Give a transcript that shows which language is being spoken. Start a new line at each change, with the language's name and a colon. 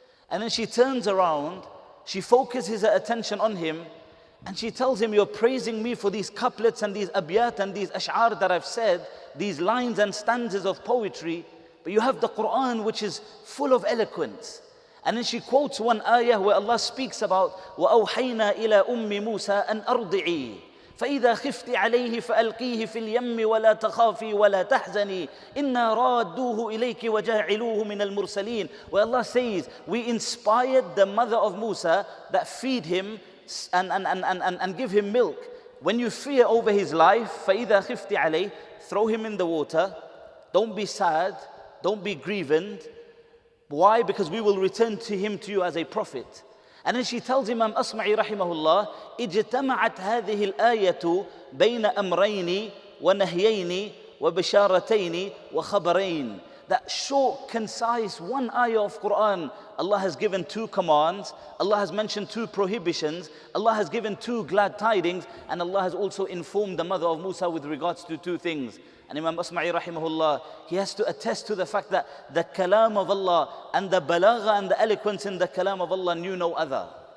English: And then she turns around, she focuses her attention on him, and she tells him, you're praising me for these couplets and these abiyat and these ash'ar that I've said, these lines and stanzas of poetry, but you have the Quran which is full of eloquence. And then she quotes one ayah where Allah speaks about
Arabic: وَأَوْحَيْنَا إِلَىٰ أُمِّ مُوسَىٰ أَنْ أَرْضِعِي فَإِذَا خِفْتِ عَلَيْهِ فَأَلْقِيهِ فِي الْيَمِّ وَلَا تَخَافِي وَلَا تَحْزَنِي إِنَّا رَادُّوهُ إِلَيْكِ وَجَاعِلُوهُ مِنَ الْمُرْسَلِينَ.
English: Where Allah says, we inspired the mother of Musa that feed him and give him milk. When you fear over his life,
Arabic: فَإِذَا خِفْتِ عَلَيْهِ,
English: throw him in the water. Don't be sad, don't be grieved. Why? Because we will return to him to you as a prophet. And then she tells Imam Asma'i rahimahullah,
Arabic: اجتمعت هذه الآية بين أمرين ونهيين وبشارتين وخبرين.
English: That short, concise, one ayah of Quran, Allah has given two commands, Allah has mentioned two prohibitions, Allah has given two glad tidings, and Allah has also informed the mother of Musa with regards to two things. And Imam Asma'i rahimahullah, he has to attest to the fact that the kalam of Allah and the balagha and the eloquence in the kalam of Allah knew no other.